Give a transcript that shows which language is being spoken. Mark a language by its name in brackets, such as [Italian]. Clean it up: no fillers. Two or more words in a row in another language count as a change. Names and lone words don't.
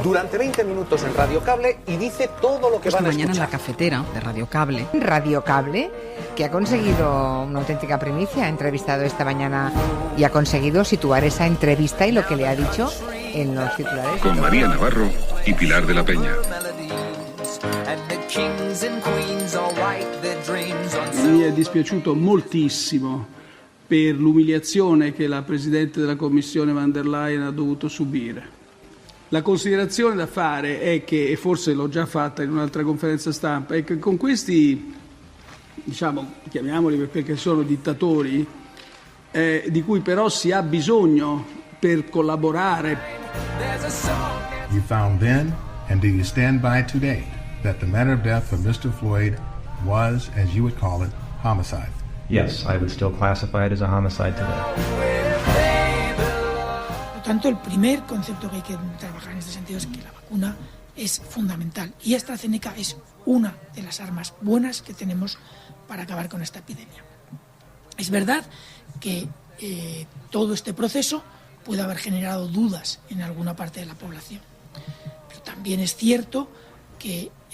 [Spanish] Durante 20 minutos en Radio Cable y dice todo lo que van a mañana escuchar. En La Cafetera de Radio Cable. Radio Cable, que ha conseguido una auténtica primicia, ha entrevistado esta mañana y ha conseguido situar esa entrevista y lo que le ha dicho en los titulares. Con María Navarro y Pilar de la Peña. [Italian] Mi è dispiaciuto moltissimo per l'umiliazione che la Presidente della Commissione van der Leyen ha dovuto subire. La considerazione da fare è che, e forse l'ho già fatta in un'altra conferenza stampa, è che con questi, diciamo, chiamiamoli perché sono dittatori, di cui però si ha bisogno per collaborare. [English] You found then, and do you stand by today, that the manner of death of Mr. Floyd was, as you would call it, homicide? Yes, I would still classify it as a homicide today. [Spanish] Por tanto, el primer concepto que hay que trabajar en este sentido es que la vacuna es fundamental y AstraZeneca es una de las armas buenas que tenemos para acabar con esta epidemia. Es verdad que todo este proceso puede haber generado dudas en alguna parte de la población, pero también es cierto que